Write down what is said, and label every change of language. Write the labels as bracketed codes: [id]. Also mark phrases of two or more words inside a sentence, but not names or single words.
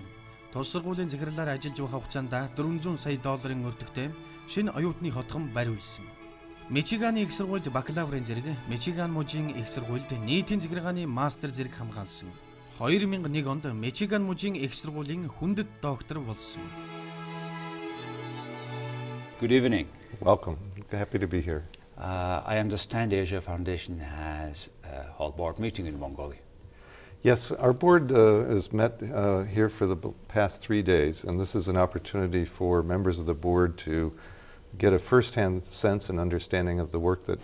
[mn] Тус сургуулийн захирлаар ажиллаж байх хугацаанд $400 сая өртөгтэй шинэ оюутны хотгон бариулсан. Мичиганы их сургуульд бакалаврын зэрэг, Мичиган мужийн их сургуульд нийтийн захиргааны мастер зэрэг хамгаалсан. 2001 онд Мичиган мужийн их сургуулийн хүндэт доктор болсон. [en] Good evening. Welcome. Happy to be here. I understand the Asia Foundation has held board meeting in Mongolia. Yes, our board has met here for the past 3 days, and this is an opportunity for members of the board to get a first-hand sense and understanding of the work that